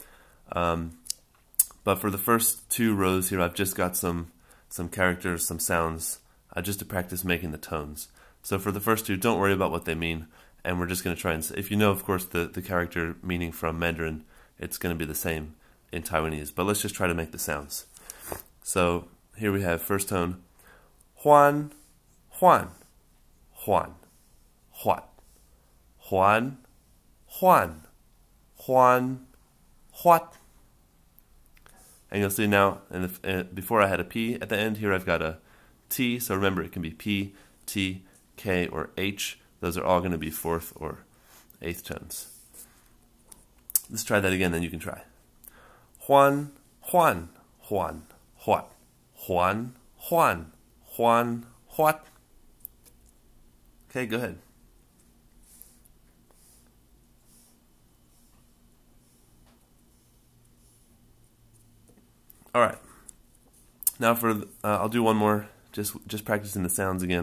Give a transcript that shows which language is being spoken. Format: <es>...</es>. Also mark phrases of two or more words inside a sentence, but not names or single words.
<en>But for the first 2 rows here, I've just got some characters, some sounds, just to practice making the tones. So for the first 2, don't worry about what they mean, and we're just going to try and, if you know, of course, the character meaning from Mandarin, it's going to be the same in Taiwanese. But let's just try to make the sounds. So here we have first tone,</en> <nan>huan, huan, huan, huat, huan, huan, huan, huat.</nan> <en>And you'll see now, before I had a P at the end, here I've got a T. So remember, it can be P, T, K, or H. Those are all going to be 4th or 8th tones. Let's try that again, then you can try.</en> <nan>Huan, huan, huan, huat. Huan, huan, huan, huat.</nan> <en>Okay, go ahead. All right. Now for I'll do one more, just practicing the sounds again.</en>